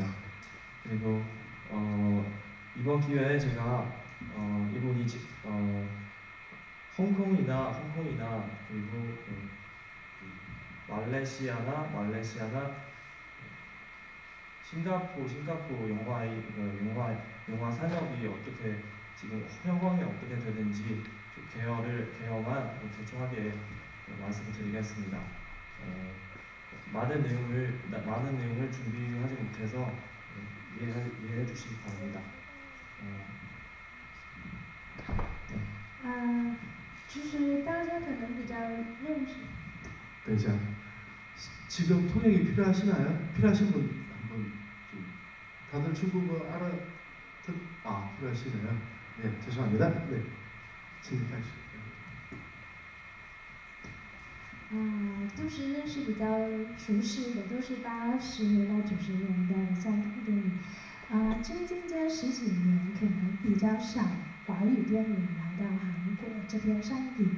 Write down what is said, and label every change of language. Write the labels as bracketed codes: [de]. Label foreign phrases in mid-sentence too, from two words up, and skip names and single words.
[ko] 그리고 이번 기회에 제가 이분이 홍콩이나 그리고 말레이시아나 싱가포르 영화 산업이 어떻게 지금 현황이 어떻게 되는지 개요만 대충하게 말씀을 드리겠습니다. 많은 내용을 준비하지 못해서 이해해 주시기 바랍니다. [zh] 就是大家可能比较认识。 [ko] 네, 자, 지금 통역이 필요하시나요? 필요하신 분 한번 좀 다들 중국어 필요하시네요. 네, 죄송합니다. 네, 진행하시죠. [zh] 都是认识比较熟悉的，都是80年代、90年代的香港电影。最近这10几年可能比较少华语电影来到韩国这边上映。